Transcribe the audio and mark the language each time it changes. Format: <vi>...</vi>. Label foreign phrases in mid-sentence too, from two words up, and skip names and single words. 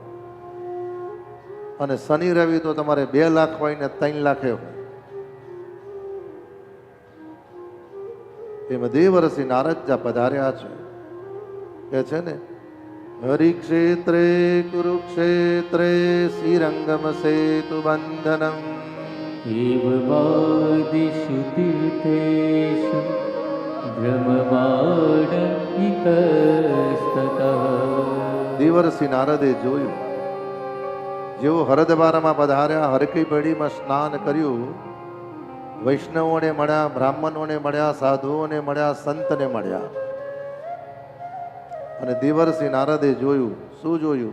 <gu>અને શનિ રવિ તો તમારે 2 લાખ હોય ને 3 લાખે હોય. એમાં દેવર્ષિ નારદજા પધાર્યા છે. કે છે ને,</gu> <sa>हरिक्षेत्रे कुरुक्षेत्रे श्रीरंगम सेतु बंधनम एवमादिषु तीर्थेषु भ्रममाण इतस्ततः।</sa> <gu>દેવર્ષિ નારદે જોયું, જેવો હરદ્વારમાં પધાર્યા, હરકી પેઢીમાં સ્નાન કર્યું, વૈષ્ણવોને મળ્યા, બ્રાહ્મણોને મળ્યા, સાધુઓને મળ્યા, સંતને મળ્યા. અને દેવર્ષિ નારદે જોયું, શું જોયું?</gu>